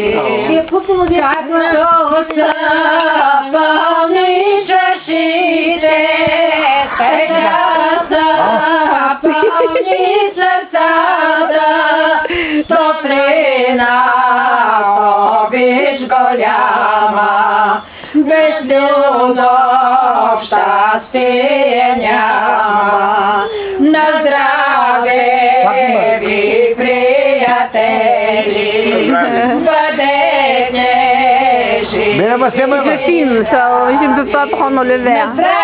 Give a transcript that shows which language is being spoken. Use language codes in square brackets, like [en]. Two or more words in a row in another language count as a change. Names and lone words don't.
[bg] Както са пълни чашите, така са пълни сърцата, топлина, обич голяма, без любов щастие няма. На здраве ви, приятели, бъдете живи. [fr] Je filme ça, je ne peux pas prendre le verre.